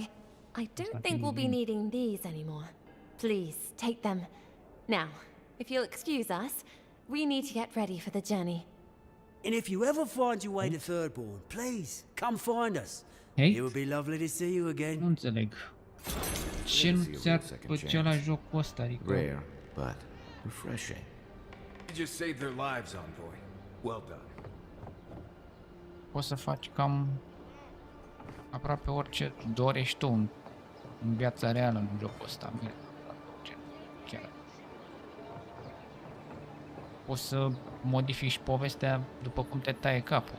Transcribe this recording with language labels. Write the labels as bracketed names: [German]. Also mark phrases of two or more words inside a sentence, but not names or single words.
[English] I don't think we'll be needing these anymore. Please, take them. Now, if you'll excuse us, we need to get ready for the journey. And if you ever find your way to Thirdborn, please, come find us. Hey. It would be lovely to see you again. [Romanian] Nu înțeleg. Ce nu ți-ar plăcea la jocul ăsta, adică... [English] Rare, but refreshing. You just saved their lives, Envoy. Well done. [Romanian] Poți să faci cam aproape orice dorești tu în viața reală în jocul ăsta. Chiar. Poți să modifici povestea după cum te taie capul.